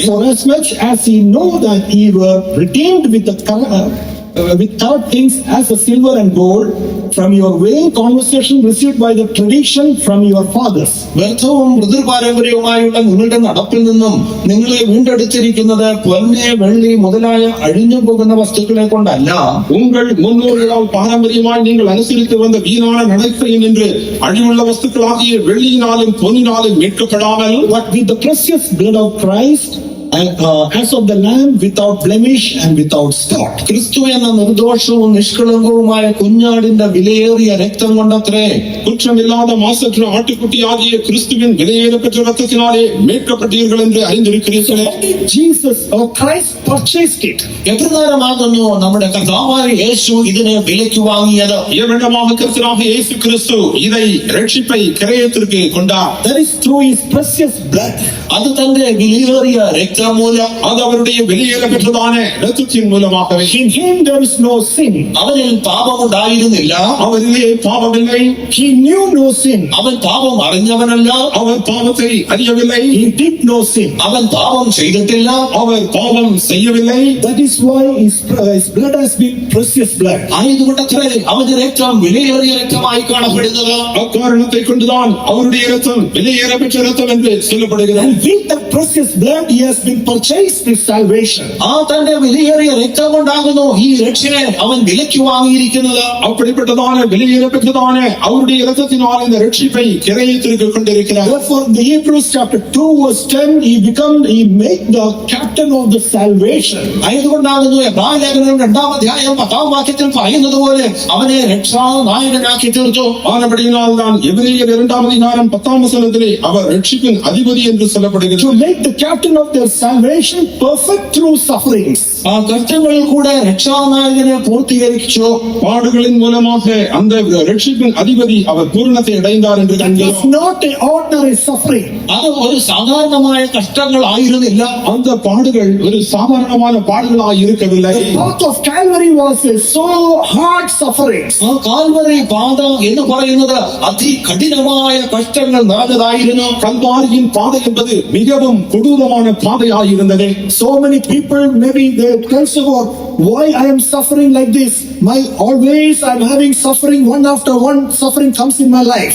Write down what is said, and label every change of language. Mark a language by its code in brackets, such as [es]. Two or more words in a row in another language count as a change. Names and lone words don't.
[en] for as much as ye know that ye were redeemed with third things as the silver and gold from your vain conversation received by the tradition from your fathers. [ml] വ്യർത്ഥവും പിതൃപാരമ്പര്യവുമായുള്ള നിങ്ങളുടെ നടപ്പിൽ നിന്നും നിങ്ങളെ വീണ്ടെടുത്തിരിക്കുന്നത് പൊന്ന് വെള്ളി മുതലായ അഴിഞ്ഞു പോകുന്ന വസ്തുക്കളെ കൊണ്ടല്ല, [ta] உங்கள் முன்னோர்களால் பாரம்பரியமாய் நீங்கள் அனுசரித்து வந்த வீணான நடத்தை என்று அழிவுள்ள வஸ்துக்களாகிய வெள்ளியினாலும் பொன்னினாலும் மீட்கப்படாமல் [en] But with the precious blood of Christ, as of the Lamb, without blemish and without spot. [ml] ക്രിസ്തു എന്ന നിർദോഷവും നിഷ്കളങ്കവുമായ കുഞ്ഞാടിന്റെ വിലയേറിയ രക്തം കൊണ്ടത്രേ [ta] குற்றமில்லாத மாசற்ற ஆட்டுக்குட்டியாகிய கிறிஸ்துவின் விலையேறப்பெற்ற ரத்தத்தினாலே மீட்கப்பட்டீர்கள் என்று அறிந்திருக்கிறீர்களே. [en] Jesus or Christ purchased it. [ml] എപ്രകാരമാകുന്നു നമ്മുടെ കർത്താവായ യേശു ഇതിനെ വിലയ്ക്ക് വാങ്ങിയത്? [ta] எவ்விடமாக கர்த்தராக இயேசு கிறிஸ்து இதை ரட்சிப்பை கிரயத்திற்கு கொண்டார். [en] That is through his precious blood. [ml] അത് തന്റെ വിലയേറിയ രക്തം മൂലം, [ta] அது அவருடைய வெளியேறப்பெற்றதான இரத்தத்தின் மூலமாகவே. [en] In him there is no sin. [ml] അവനിൽ പാപമുണ്ടായിരുന്നില്ല. [ta] அவரிலே பாவமில்லை. [en] He knew no sin. [ml] അവൻ പാപം അറിഞ്ഞവനല്ല. [ta] அவர் பாவத்தை அறியவில்லை. [en] He did no sin. [ml] അവൻ പാപം ചെയ്തിട്ടില്ല. [ta] அவர் பாவம் செய்யவில்லை. [en] That is why his blood has been precious blood. [ml] ആയതുകൊണ്ടത്രേ അവന്റെ രക്തം വിലയേറിയ രക്തമായി കാണപ്പെടുന്നത്. [ta] அக்காரணத்தை கொண்டுதான் அவருடைய இரத்தம் வெளியேறப்பெற்ற இரத்தம் என்று சொல்லப்படுகிறது. [en] And with that precious blood he has been purchased this salvation. [ml] ആ തന്റെ വിലയേറിയ രക്തം കൊണ്ടാകുന്നു ഈ രക്ഷനെ അവൻ വിലയ്ക്ക് വാങ്ങിയിരിക്കുന്നത്. [ta] அப்படிப்பட்டதான வெளியேறப்பெற்றதான அவருடைய இரத்தத்தினால் இந்த ரட்சிப்பை கிரயத்திற்கு கொண்டிருக்கிறார். [en] Therefore in the Hebrews chapter 2 verse 10 he made the captain of the salvation. [ml] ആയതുകൊണ്ടാകുന്നു എബ്രായ ലേഖനം 2-ാം വാക്യത്തിൽ പറയുന്നത് പോലെ അവനെ രക്ഷാനായകനാക്കി തീർത്തു. [ta] ஆனபடியினால் தான் எபிரேயர் 2-ാം அவர் ரட்சிப்பின் அதிபதி என்று சொல்லப்படுகிறது. [en] To make the captain of their salvation perfect through sufferings. [ml] ആ കഷ്ടങ്ങളിൽ കൂടെ രക്ഷാനായകനെ പൂർത്തീകരിച്ചു. [ta] பாடுகளின் மூலமாக அந்த ரட்சிப்பின் அதிபதி அவர் பூரணத்தை அடைந்தார் என்று [en] It [ta] காண்கிறோம். [en] was not an ordinary suffering. [ml] അത് ഒരു സാധാരണമായ കഷ്ടങ്ങൾ ആയിരുന്നില്ല. [ta] அந்த பாடுகள் ஒரு சாதாரணமான பாடுகளாய் இருக்கவில்லை. [en] The path of Calvary was a so hard suffering. [ml] ആ കാൽവരി പാത എന്ന് പറയുന്നത് അതികഠിനമായ കഷ്ടങ്ങൾ നിറഞ്ഞതായിരുന്നു. [ta] கல்வாரியின் பாதை என்பது மிகவும் கொடூரமான பாதையாய் இருந்தது. [en] So many people maybe they tell about why I am suffering like this. Always I'm having suffering, one after one suffering comes in my life.